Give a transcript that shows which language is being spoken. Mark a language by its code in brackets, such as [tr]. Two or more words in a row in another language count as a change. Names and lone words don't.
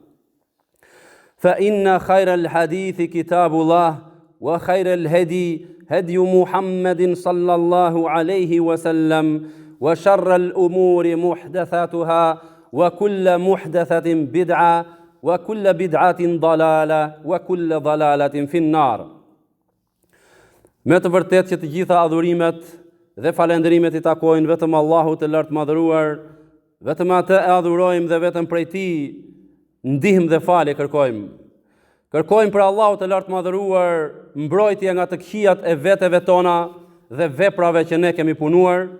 [ar] فإن خير الحديث كتاب الله وخير الهدي هدي محمد صلى الله عليه وسلم وشر الأمور محدثاتها وكل محدثة بدعة وكل بدعة ضلالة وكل ضلالة في النار. [sq] Me të vërtetë që të gjitha adhurimet dhe falendrimet I takojnë vetëm Allahut të lartë madhëruar, vetëm atë e adhurojmë dhe vetëm prej Tij ndihmë dhe falje kërkojmë. Kërkojmë për Allahut të lartë madhëruar mbrojtje nga të këqijat e veteve tona dhe veprave që ne kemi punuar.